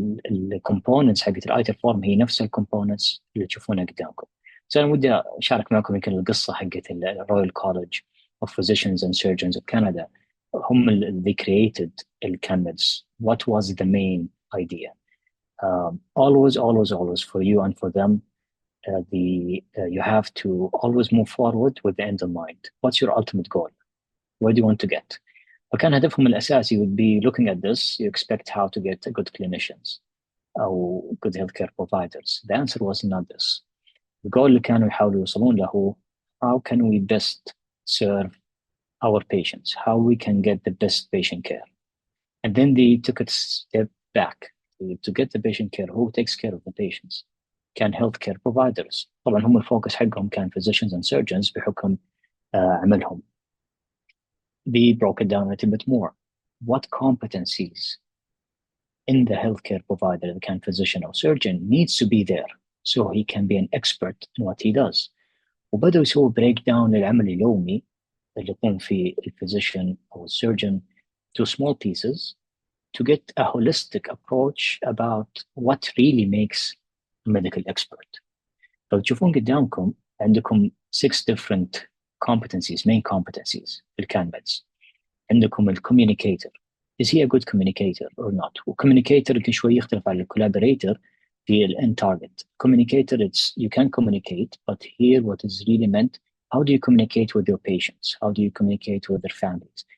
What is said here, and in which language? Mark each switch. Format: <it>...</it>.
<ar>الكومبوننتس حقت الايتر فورم هي نفس الكومبوننتس اللي تشوفونها قدامكم. بس انا ودي اشارك معكم يمكن القصه حقت الرويال كولج of Physicians and Surgeons of Canada.</ar> <en>هم they created الCanMeds. What was the main idea? Always for you and for them, you have to always move forward with the end in mind. What's your ultimate goal? Where do you want to get?</en> <ar>فكان هدفهم الأساسي</ar> <en>would be looking at this, you expect how to get good clinicians أو good healthcare providers. The answer was not this.</en> <ar>الجول اللي كانوا يحاولوا يوصلون له</ar> <en>how can we best serve our patients, how we can get the best patient care. And then they took a step back to get the patient care. Who takes care of the patients? كان healthcare providers.</en> <ar>طبعا هم الفوكس حقهم كان</ar> <en>physicians and surgeons</en> <ar>بحكم عملهم.</ar> <en>They broke it down a little bit more. What competencies in the healthcare provider, the kind physician or surgeon, needs to be there so he can be an expert in what he does.</en> <ar>وبدأوا يسووا</ar> <en>break down</en> <ar>للعمل اليومي اللي يقوم فيه</ar> <en>physician or surgeon to small pieces to get a holistic approach about what really makes a medical expert.</en> <ar>لو تشوفون قدامكم عندكم 6</ar> <en>different competencies, main competencies</en> <ar>في الCanMeds.</ar> <en>عندكم communicator. Is he a good communicator or not?</en> <ar>Communicator يمكن شوي يختلف عن collaborator في end target.</ar> <en>Communicator, it's you can communicate, but here what is really meant, how do you communicate with your patients? How do you communicate with their families?</en>